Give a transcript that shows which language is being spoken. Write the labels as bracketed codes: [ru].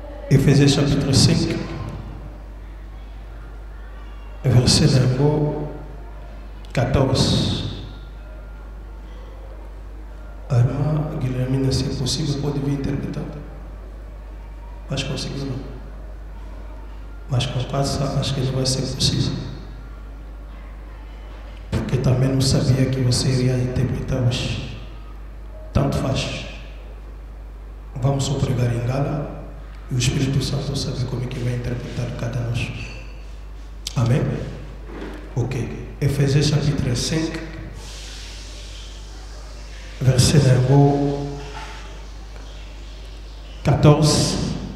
[fr] Éphésiens chapitre 5, verset 14. Alors, Guilherme, c'est possible pour devenir interpréteur. [pt] Mas je consigo não. Mas com quase acho que não vai ser possível. Porque também não sabia que você iria interpretar hoje. Tanto faz. Vamos só pregar em gala e o Espírito Santo sabe como é que vai interpretar cada nós. Amém? Ok. [fr] Efésiens chapitre 5, verset 14.